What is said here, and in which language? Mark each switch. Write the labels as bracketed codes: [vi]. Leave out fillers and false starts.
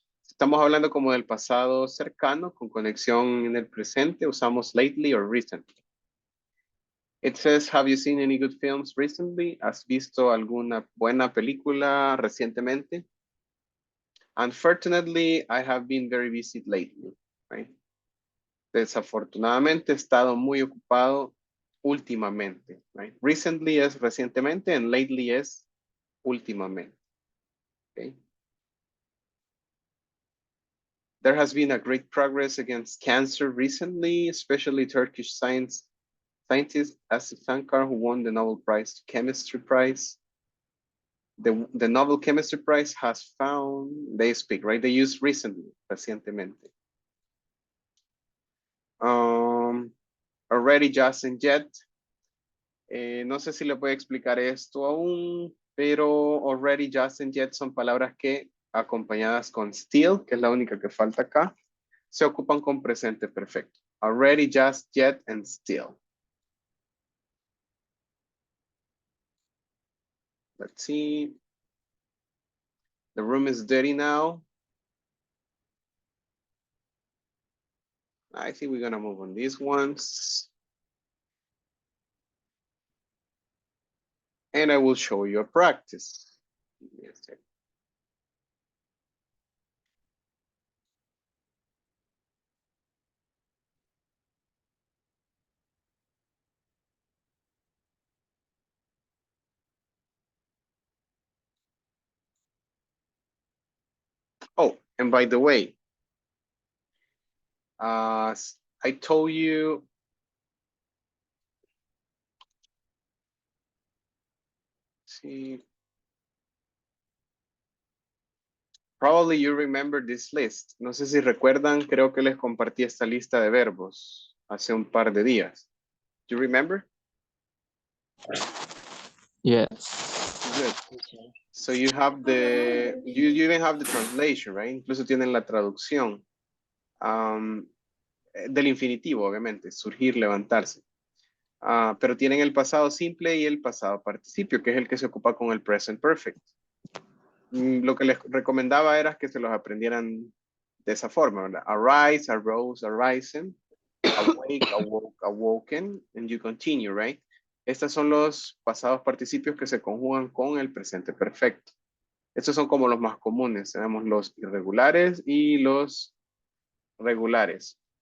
[es] Estamos hablando como del pasado cercano con conexión en el presente, usamos [en] lately or recently. It says, have you seen any good films recently? [es] ¿Has visto alguna buena película recientemente? [en] Unfortunately, I have been very busy lately, right? [es] Desafortunadamente he estado muy ocupado últimamente, right? Recently es recientemente and lately es últimamente, okay? [en] There has been a great progress against cancer recently, especially Turkish scientist Asif Sankar, who won the Nobel Chemistry Prize. The Nobel Chemistry Prize has found, they speak, right? They use recently, recientemente. Already, just and yet. [es] No sé si le puedo explicar esto aún, pero [en] already, just and yet [es] son palabras que acompañadas con still, que es la única que falta acá, se ocupan con presente perfecto. [en] Already, just, yet, and still. Let's see. The room is dirty now. I think we're gonna move on these ones. And I will show you a practice. Oh, And by the way, I told you, see, probably you remember this list. [es] No sé si recuerdan, creo que les compartí esta lista de verbos hace un par de días. [en] Do you remember? Yes. Good. So you have you even have the translation, right? [es] Incluso tienen la traducción del infinitivo, obviamente, surgir, levantarse. Pero tienen el pasado simple y el pasado participio, que es el que se ocupa con el present perfect. Lo que les recomendaba era que se los aprendieran de esa forma, ¿verdad? [en] Arise, arose, arisen, awake, awoke, awoken, and you continue, right? [es] Estos son los pasados participios que se conjugan con el presente perfecto. Estos son como los más comunes. Tenemos los irregulares y los regulares.